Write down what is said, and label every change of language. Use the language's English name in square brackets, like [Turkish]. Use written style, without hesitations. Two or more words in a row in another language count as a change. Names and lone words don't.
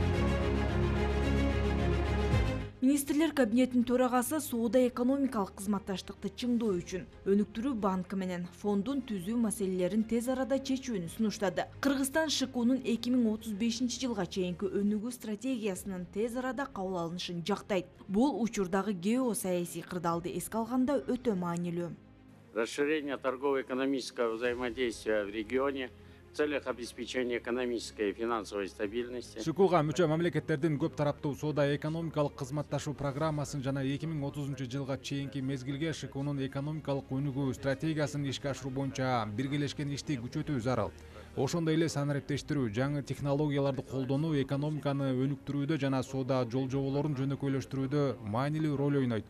[Kyrgyz] Министрлер кабинетинин төрагасы соода-экономикалык кызматташтыкты чыңдоо үчүн өнүктүрүү банкы менен фондун түзүү маселелерин тез арада чечүүнү сунуштады. Кыргызстан ШКУнун 2035 жылга чейинки өнүгүү стратегиясынын тез арада кабыл алынышын жактайт. Бул учурдагы геосаясий кырдаалды эске алганда өтө маанилүү. [Russian] Расширение торгово-экономического взаимодействия в регионе в целях обеспечения экономической и финансовой стабильности. [Kyrgyz] ШКУга мүчө мамлекеттердин көп тараптуу соода-экономикалык кызматташуу программасын жана 2030 жылга чейинки мезгилге ШКУнун экономикалык өнүгүү стратегиясын ишке ашыруу боюнча биргелешкен ишти күчөтүү зарыл. Ошондой эле санариптештирүү, жаңы технологияларды колдонуу экономиканы өнүктүрүүдө жана соода жол-жоболорун жөнөкөйлөштүрүүдө маанилүү роль ойнойт.